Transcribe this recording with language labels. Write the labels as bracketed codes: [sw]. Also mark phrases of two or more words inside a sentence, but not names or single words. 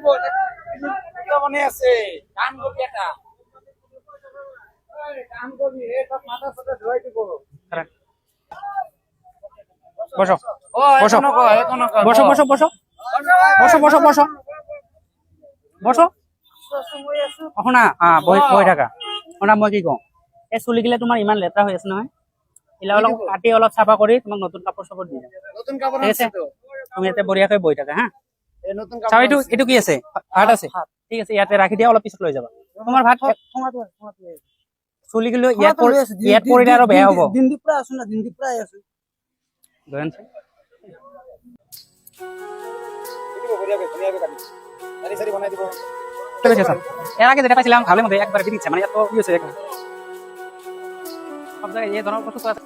[bn] মনে আছে কান করবি এটা, কান করবি মাথা সাথে ধোয়াই দিব। বসো বসো বসো বসো বসো বসো বসো বসো বসো শুনা। [as] বহি থাকা। শুনা, মই কি কওঁ, এই চুলি গিলা তোমাৰ ইমান লেতেৰা হৈ আছে নহয়, এইবিলাক অলপ কাটি অলপ চাফা কৰি তোমাক নতুন কাপোৰ চাপোৰ দি যাম। [bn] নতুন কাপড় ঠিক আছে, আছে তো, [as] তুমি ইয়াতে বঢ়িয়াকৈ বহি থাকা। হা, এই নতুন চাও কাপড় এইটো কি আছে? ভাত আছে। ঠিক আছে, ইয়াতে ৰাখি দিয়া, অলপ পিছত লৈ যাবা। তোমাৰ ভাত চুলি গিলো ইয়াত পৰিলে আৰু বেয়া হ'ব। দিনটো প্ৰায় আছো না, দিনটো প্ৰায় আছো। [bn] এর আগে যেটা পাইছিলাম ভালো মধ্যে একবার দিচ্ছে, মানে এত ইয়ে হয়েছে সব জায়গায় এই ধরনের কষ্ট আছে।